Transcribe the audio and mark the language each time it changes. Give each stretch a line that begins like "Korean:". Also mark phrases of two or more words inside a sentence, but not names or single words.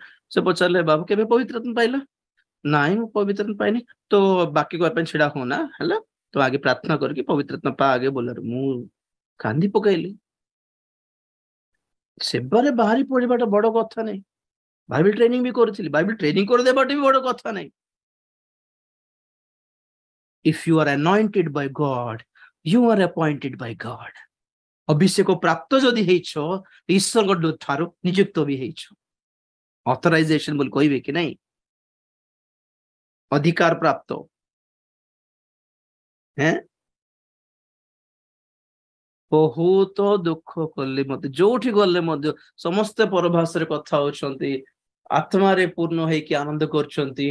Odia: ସେ ପଚାରିଲେ ବାବୁ କେବେ ପବିତ୍ର ଆତ୍ମା ପାଇଲ? ନାଇଁ ମୁଁ ପବିତ୍ର ଆତ୍ମା ପାଇନି। ତ ବାକ୍ୟ କରିବା ପାଇଁ ଛିଡା ହଉନା ହେଲା, ତ ଆଗେ ପ୍ରାର୍ଥନା କରିକି ପବିତ୍ର ଆତ୍ମା ପା ଆଗେ ବୋଲାରୁ। ମୁଁ କାନ୍ଦି ପକାଇଲି। ସେବାରେ ବାହାରି ପଡିବାଟା ବଡ କଥା ନାହିଁ।
English: Bible training
Odia: ବି କରିଥିଲି,
English: Bible training
Odia: କରିଦେବାଟା ବି ବଡ କଥା ନାହିଁ।
English: If you are anointed by God, you are appointed by God.
Odia: ଅଭିଷେକ ପ୍ରାପ୍ତ ଯଦି ହେଇଛ, ଈଶ୍ୱରଙ୍କ ଠାରୁ ନିଯୁକ୍ତ ବି ହେଇଛ। ଅଥରାଇଜେସନ ବୋଲି କହିବେ କି ନାଇଁ, ଅଧିକାର ପ୍ରାପ୍ତ। ବହୁତ ଦୁଃଖ କଲି, ମତେ ଯୋଉଠି ଗଲେ ମଧ୍ୟ ସମସ୍ତେ ପରଭାଷାରେ କଥା ହଉଛନ୍ତି, ଆତ୍ମାରେ ପୂର୍ଣ୍ଣ ହେଇକି ଆନନ୍ଦ କରୁଛନ୍ତି।